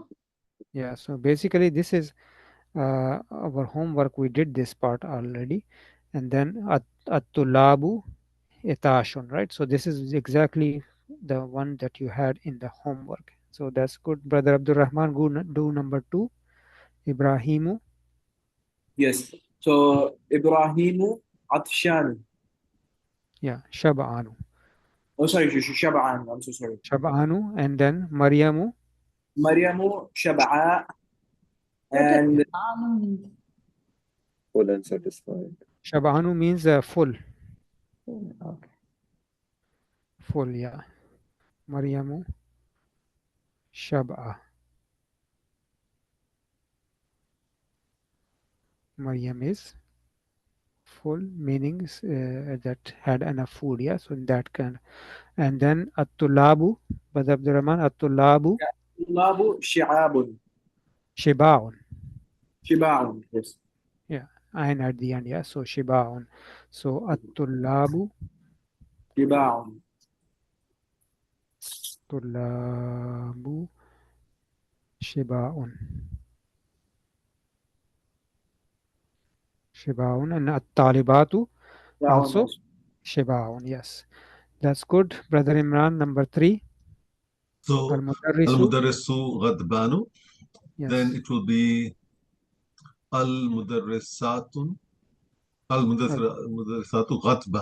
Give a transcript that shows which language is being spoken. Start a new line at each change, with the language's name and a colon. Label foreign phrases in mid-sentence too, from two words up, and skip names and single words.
English: Yeah, so basically this is our homework. We did this part already. And then
Arabic: الطلاب عطشان,
English: right? So this is exactly the one that you had in the homework. So that's good. Brother Abdul Rahman, go do number 2. Ibrahimu. Yes. So
Arabic: إبراهيمُ عطشان.
English: Yeah, Shab'anu. Oh, sorry, Shab'an. I'm so sorry. Shab'anu, and then Maryamu.
Arabic: مريمُ شبعى.
English: And full and satisfied. Shab'anu means full. Okay. Full, yeah.
Arabic: مريمُ شبعى.
English: Maryam is full, meaning that had enough food, yeah. So in that kind. And then At-Tulabu, Brother Abdul Rahman, At-Tulabu.
Arabic: الطلابُ شِباعٌ. Shiba'un. Shiba'un,
English: yes. Yeah, and at the end, yeah. So Shiba'un. So At-Tulabu.
Arabic: Shiba'un. طلابُ شِباعٌ. Shiba'un,
English: and At-Talibatu also Shiba'un, yes. That's good. Brother Imran, number 3.
Arabic: So المدرسُ غضبانُ.
English: Yes. Then it will be
Arabic: المدرسةُ غضبى.